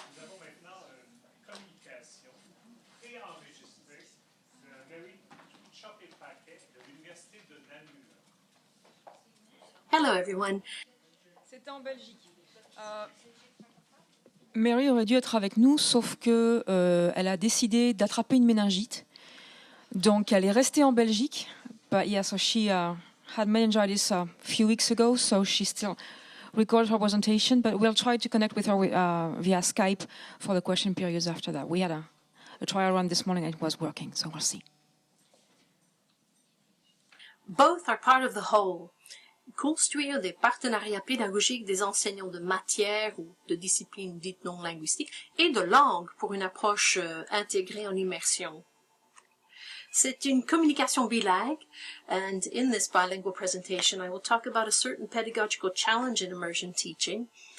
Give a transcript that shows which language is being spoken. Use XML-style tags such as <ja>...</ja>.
<fr>Nous avons maintenant une communication préenregistrée de Mary Paquet de l'Université de Namur.</fr> <en>Hello, everyone.</en> <fr>C'était en Belgique. Mary aurait dû être avec nous, sauf que elle a décidé d'attraper une méningite. Donc, elle est restée en Belgique.</fr> <en>But yeah, so she had meningitis a few weeks ago, so she still recorded her presentation. But we'll try to connect with her via Skype for the question periods after that. We had a trial run this morning and it was working, so we'll see. Both are part of the whole.</en> <fr>Construire des partenariats pédagogiques des enseignants de matières ou de disciplines dites non linguistiques et de langue pour une approche intégrée en immersion. C'est une communication bilingue,</fr> <en>and in this bilingual presentation, I will talk about a certain pedagogical challenge in immersion teaching.</en>